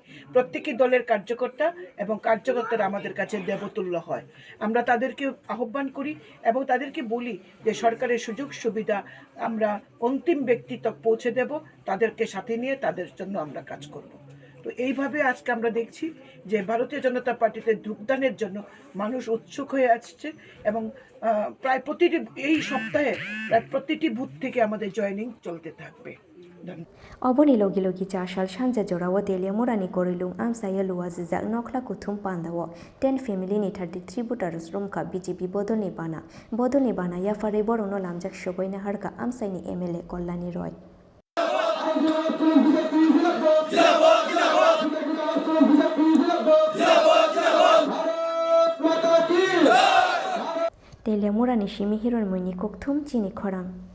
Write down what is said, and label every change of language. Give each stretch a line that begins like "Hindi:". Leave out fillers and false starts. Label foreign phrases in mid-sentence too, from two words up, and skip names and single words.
Bangla: প্রত্যেকটি দলের কার্যকর্তা এবং কার্যকর্তারা আমাদের কাছে দেবতুল্য হয় আমরা তাদেরকে আহ্বান করি এবং তাদেরকে বলি যে সরকারের সুযোগ সুবিধা আমরা অন্তিম ব্যক্তি তক পৌঁছে দেব তাদেরকে সাথে নিয়ে তাদের জন্য আমরা কাজ করব তো এইভাবে আজকে আমরা দেখছি যে ভারতীয় জনতা পার্টিতে যোগদানের জন্য মানুষ উৎসুক হয়ে আসছে এবং প্রায় প্রতিটি এই সপ্তাহে প্রায় প্রতিটি বুথ থেকে আমাদের জয়েনিং চলতে থাকবে।
Kok Borok: Oboni logi logi chashal shanja jorawo telia murani korilung amsaya luwazizak nokla kuthum pandawo 10 family ni 33 voters rumka BJP bodoni bana ya fare borono lamjak shogoina harka amsaini MLA Kollani Roy telia murani shimi hiron muni kokthum chini khorang